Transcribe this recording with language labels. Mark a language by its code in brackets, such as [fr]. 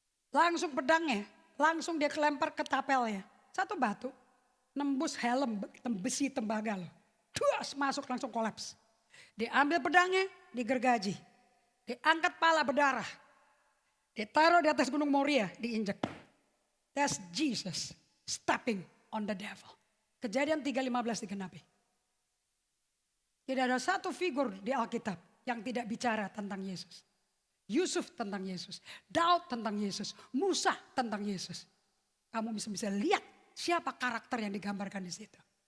[id] Langsung pedangnya, langsung dia kelempar ke tapelnya. 1 batu, nembus helm besi tembaga loh. Tuas masuk langsung kolaps. Diambil pedangnya, digergaji. Diangkat pala berdarah. Ditaruh di atas gunung Moria, diinjek. [en] That's Jesus stepping on the devil. [id] Kejadian 3:15 digenapi. Tidak ada satu figur di Alkitab yang tidak bicara tentang Yesus. Yusuf tentang Yesus, Daud tentang Yesus, Musa tentang Yesus. Kamu bisa lihat siapa karakter yang digambarkan di situ.